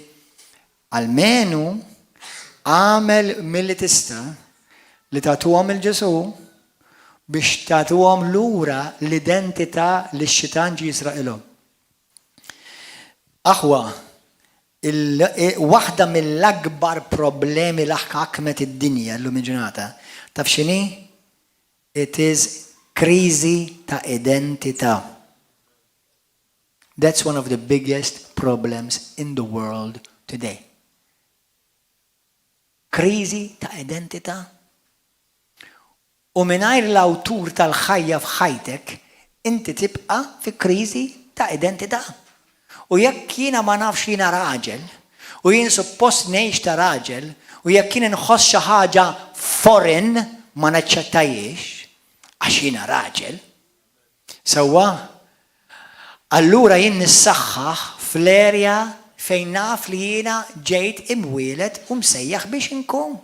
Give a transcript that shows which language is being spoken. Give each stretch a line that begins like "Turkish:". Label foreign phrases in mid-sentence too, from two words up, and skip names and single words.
Maltese: Almenu għamel milli tista' li tagħtuhom il-Ġesu biex tagħtuhom lura l-identità li x-xitan ġie jisraqilhom. Aħwa, waħda mill-akbar problemi li ħakmet id-dinja llum il-ġurnata, taf x'inhi?
English: It is
Maltese: kriżi ta' identità.
English: That's one of the biggest problems in the world today.
Maltese: Kriżi ta' identità. U mingħajr l-awtur tal-ħajja f'ħajtek, inti tibqa' fi kriżi ta' identità. U jekk jiena ma nafx li jiena raġel, u jien suppost ngħix ta' raġel, u jekk jien inħoss xi ħaġa foreign ma naċċettajiex għax jiena raġel, sewwa allura jien nissaħħaħ fl-erja fejn naf li jiena ġejt imwieled u msejjaħ biex inkun.